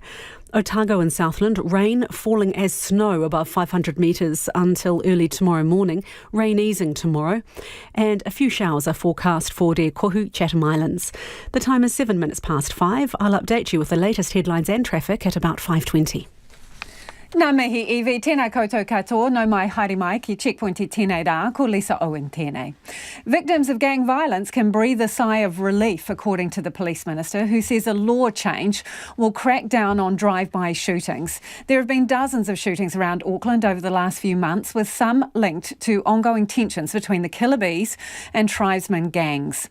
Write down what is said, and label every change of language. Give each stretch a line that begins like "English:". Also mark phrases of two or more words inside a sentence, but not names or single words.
English: Otago and Southland, rain falling as snow above 500 metres until early tomorrow morning. Rain easing tomorrow. And a few showers are forecast for Te Kohu, Chatham Islands. The time is 7 minutes past 5. I'll update you with the latest headlines and traffic at about 5:20.
Māori: Nā mihi iwi, tēnā koutou katoa, no mai haere mai ki Checkpoint I tēnei rā, ko Lisa Owen tēnei.
English: Victims of gang violence can breathe a sigh of relief, according to the Police Minister, who says a law change will crack down on drive-by shootings. There have been dozens of shootings around Auckland over the last few months, with some linked to ongoing tensions between the killer bees and tribesmen gangs.